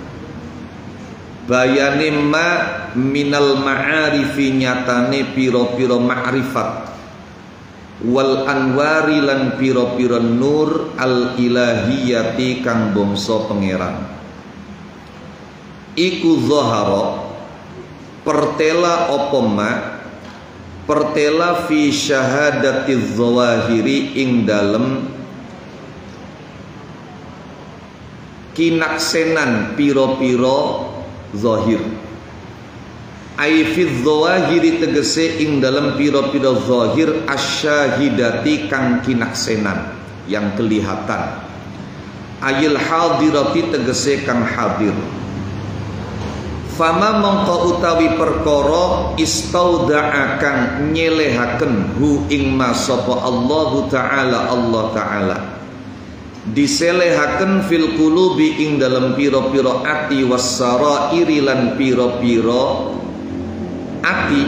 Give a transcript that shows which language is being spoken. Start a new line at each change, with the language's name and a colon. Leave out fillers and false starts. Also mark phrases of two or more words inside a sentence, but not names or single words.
Javanese: Bayane
Arabic: ما من المعارف
Javanese: nyatane piro-piro ma'rifat
Arabic: والأنوار
Javanese: lan piro-piro
Arabic: نور الإلهية
Javanese: kang bangsa pangeran. Iku zahara pertela apa ma pertela
Arabic: في شهادة الظواهر
Javanese: ing dalem kinaksenan piro-piro zahir.
Arabic: أي في الظواهر
Javanese: tegese ing dalam pira-pira zahir asyahidati kang kinaksenan
Indonesian: yang kelihatan,
Arabic: أي الحاضرة
Javanese: tegese kang hadir. Fama mongko utawi perkara istauda'a kang nyelehaken hu ing ma sapa
Arabic: الله تعالى, الله تعالى
Javanese: diselehaken
Arabic: في القلوب
Javanese: ing dalam pira-pira ati wassarairi lan pira-pira ati,